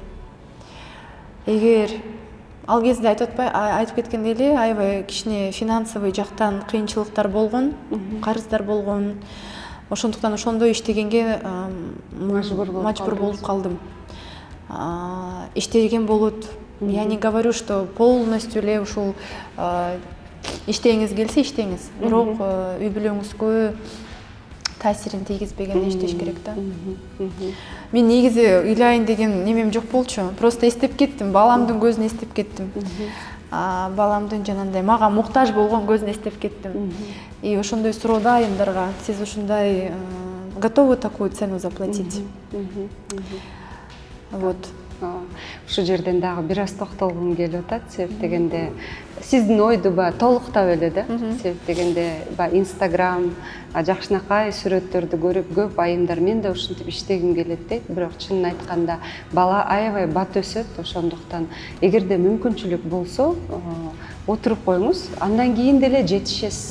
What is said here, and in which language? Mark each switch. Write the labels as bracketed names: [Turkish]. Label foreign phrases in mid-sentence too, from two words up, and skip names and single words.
[Kyrgyz] Эгер ал кезде айтып кеткенде эле, аябай кичине финансовый жактан кыйынчылыктар болгон, карыздар болгон. Ошондуктан ошондой иштегенге мажбур болуп калдым. Иштеген болот. [Russian] Я не говорю, что полностью [Kyrgyz] эле ушул иштегиңиз келсе иштеңиз, бирок үй бүлөңүзгө таасирин тийгизбеген иштеш керек да. Мен негизи ыйлайын деген немем жок болчу. Просто эстеп кеттим, баламдын көзүн эстеп кеттим. Баламдын жанагындай мага муктаж болгон көзүн эстеп кеттим. И ошондой суроодо айымдарга, сиз ушундай [Russian] готовы такую цену заплатить? [Kyrgyz] Вот. Ушул жерден дагы бир аз токтолгум келип атат. Себеп дегенде сиздин ойду толуктап эле да. Себеп дегенде Instagram жакшынакай сүрөттөрдү көрүп көп айымдар мен да ушинтип иштегим келет дейт. Бирок чынын айтканда бала аябай бат өсөт. Ошондуктан эгерде мүмкүнчүлүк болсо, отуруп коюңуз, андан кийин деле жетишесиз.